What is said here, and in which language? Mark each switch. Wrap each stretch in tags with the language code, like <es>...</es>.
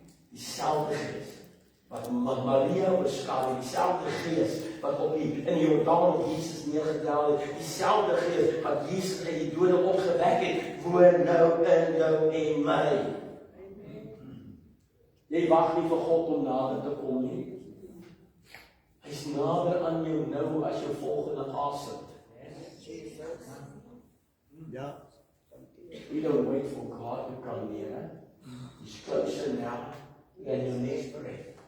<af>Dieselfde gees wat Maria oorskaal het, dieselfde gees wat in die Jordaan op Jesus neergedaal het, dieselfde gees wat Jesus uit die dode opgewek het, woon nou in jou en my. Jy wag nie vir God om nader te kom nie. Hy's nader aan jou nou as jou volgende asem. Ja.</af> <en>We don't wait for God to come near. He's closer now than your next breath.</en>